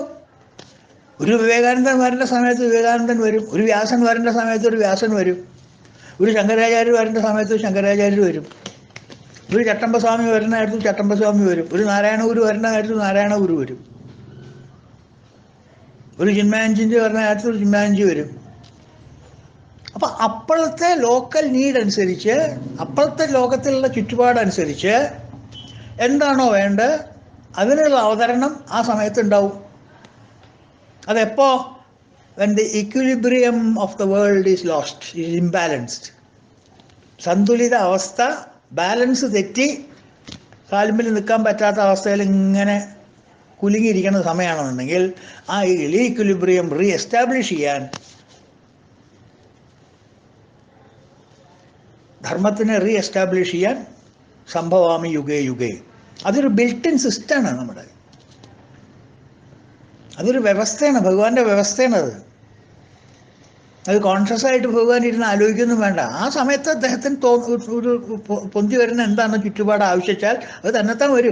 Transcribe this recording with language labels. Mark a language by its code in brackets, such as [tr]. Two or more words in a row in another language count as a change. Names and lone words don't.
[ml] ഒരു വിവേകാനന്ദൻ വരേണ്ട സമയത്ത് വിവേകാനന്ദൻ വരും, ഒരു വ്യാസൻ വരേണ്ട സമയത്ത് ഒരു വ്യാസൻ വരും, ഒരു ശങ്കരാചാര്യർ വരേണ്ട സമയത്ത് ശങ്കരാചാര്യർ വരും, ഒരു ചട്ടമ്പസ്വാമി വരുന്ന കാര്യത്തിൽ ചട്ടമ്പസ്വാമി വരും, ഒരു നാരായണഗുരു വരുന്ന കാര്യത്തിൽ നാരായണഗുരു വരും, ഒരു ചിന്മയാനന്ദജി വരുന്ന കാര്യത്തിൽ ഒരു ചിന്മയാനന്ദജി വരും. അപ്പം അപ്പോഴത്തെ [en] local need [ml] അനുസരിച്ച്, അപ്പോഴത്തെ ലോകത്തിലുള്ള ചുറ്റുപാടനുസരിച്ച് എന്താണോ വേണ്ടത് അതിനുള്ള അവതരണം ആ സമയത്ത് ഉണ്ടാവും. അതെപ്പോൾ? [en] when the equilibrium of the world is lost, is imbalanced. [ml] സന്തുലിത അവസ്ഥ, ബാലൻസ് തെറ്റി കാലുമ്പിൽ നിൽക്കാൻ പറ്റാത്ത അവസ്ഥയിൽ ഇങ്ങനെ കുലുങ്ങിയിരിക്കുന്ന സമയമാണെന്നുണ്ടെങ്കിൽ ആ [en] equilibrium re establish [ml] ചെയ്യാൻ, ധർമ്മത്തിനെ [en] re establish [ml] ചെയ്യാൻ [sa] സംഭവാമി യുഗേ യുഗേ. [ml] അതൊരു [en] built in [ml] സിസ്റ്റമാണ് നമ്മുടെ, അതൊരു വ്യവസ്ഥയാണ്, ഭഗവാന്റെ വ്യവസ്ഥയാണ് അത്. അത് കോൺഷ്യസ് ആയിട്ട് ഭഗവാൻ ഇരുന്ന് ആലോചിക്കൊന്നും വേണ്ട. ആ സമയത്ത് അദ്ദേഹത്തിന് ഒരു പൊന്തി വരുന്ന എന്താണ് ചുറ്റുപാട് ആവശ്യിച്ചാൽ അത് തന്നെത്താൻ വരും.